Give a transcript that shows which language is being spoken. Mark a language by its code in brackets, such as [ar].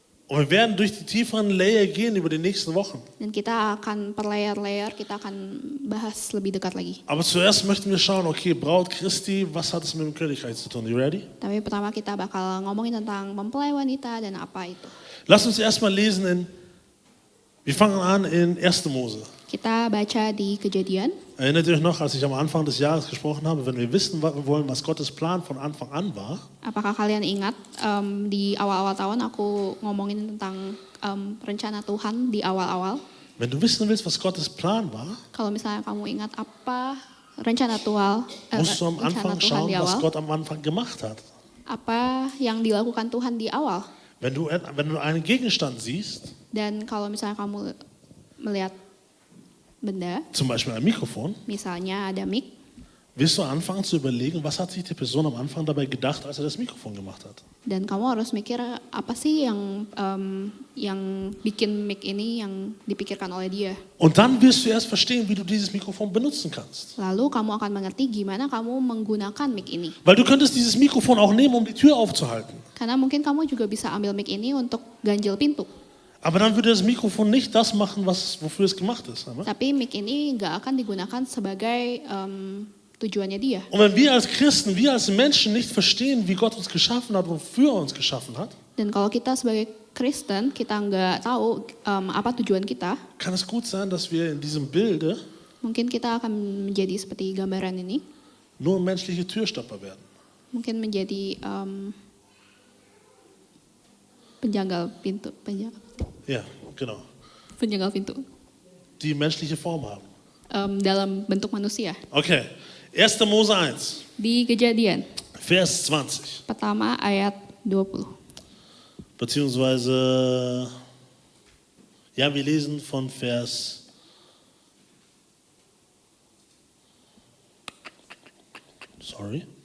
[de] Und wir werden durch die tieferen Layer gehen über die nächsten Wochen. [id] Dan kita akan per layer-layer, kita akan bahas lebih dekat lagi. [de] Aber zuerst möchten wir schauen, okay, Braut Christi, was hat es mit dem Königreich zu tun? [en] You ready? [id] Tapi pertama kita bakal ngomongin tentang mempelai wanita dan apa itu. [de] Lass uns erstmal lesen wir fangen an in 1. Mose. [id] Kita baca di Kejadian. [de] Erinnert ihr euch noch, als ich am Anfang des Jahres gesprochen habe, wenn wir wissen wollen, was Gottes Plan von Anfang an war, [id] Apakah kalian ingat di awal-awal tahun aku ngomongin tentang rencana Tuhan di awal-awal? [de] wenn du wissen willst, was Gottes Plan war, [id] Kalau misalnya kamu ingat apa rencana Tuhan, [de] musst du am [id] rencana [de] Anfang [id] Tuhan [de] schauen, [id] di [de] was [id] awal, [de] Gott am Anfang gemacht hat. [id] apa yang dilakukan Tuhan di awal? [de] Wenn du einen Gegenstand siehst, [id] Dan kalau misalnya kamu melihat benda, [de] zum Beispiel ein Mikrofon, [id] misalnya ada mic, [de] wirst du anfangen zu überlegen, was hat sich die Person am Anfang dabei gedacht, als er das Mikrofon gemacht hat. [id] dan kamu harus mikir apa sih yang bikin mic ini yang dipikirkan oleh dia. [de] Und dann wirst du erst verstehen, wie du dieses Mikrofon benutzen kannst. [id] Lalu kamu akan mengerti gimana kamu menggunakan mic ini. [de] Weil du könntest dieses Mikrofon auch nehmen, um die Tür aufzuhalten. [id] Karena mungkin kamu juga bisa ambil mic ini untuk ganjil pintu. [de] Aber dann würde das Mikrofon nicht das machen, wofür es gemacht ist. Oder? [id] Tapi mic ini nggak akan digunakan sebagai tujuannya dia. [de] Und wenn wir als Christen, wir als Menschen nicht verstehen, wie Gott uns geschaffen hat, wofür er uns geschaffen hat, [id] Dan kalau kita sebagai Kristen, kita nggak tahu apa tujuan kita, [de] kann es gut sein, dass wir in diesem Bilde [id] mungkin kita akan menjadi seperti gambaran ini, [de] nur menschliche Türstopper werden. [id] mungkin menjadi penjagal pintu, [de] Ja, genau. [id] penjagal pintu [de] Die menschliche Form haben. [id] dalam bentuk manusia. [de] Okay, 1. Mose 1, [id] Di Kejadian [de] Vers 20. [id] pertama ayat 20. [de] Beziehungsweise, ja, wir lesen von Vers 20.